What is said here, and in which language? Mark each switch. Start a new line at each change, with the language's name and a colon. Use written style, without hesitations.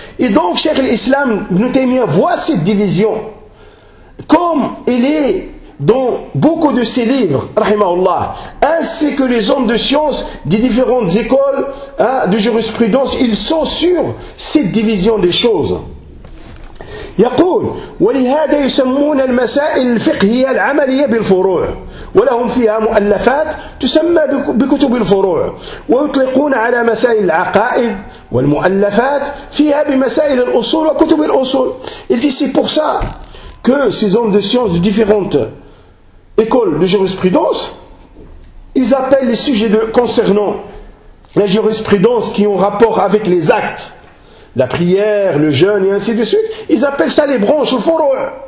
French: Et donc, Cheikh l'Islam Ibn Taymiyyah voit cette division, comme il est dans beaucoup de ses livres, rahimahullah, ainsi que les hommes de science des différentes écoles de jurisprudence, ils sont sur cette division des choses.
Arabic: يقول ولهذا يسمون المسائل الفقهية العملية بالفروع ولهم فيها مؤلفات تسمى بكتب الفروع ويطلقون على مسائل العقائد والمؤلفات فيها بمسائل الأصول وكتب الأصول.
French: Il dit c'est pour ça que ces hommes de science de différentes écoles de jurisprudence, ils appellent les sujets concernant la jurisprudence qui ont rapport avec les actes la prière, le jeûne et ainsi de suite. Ils appellent ça les branches, furu'.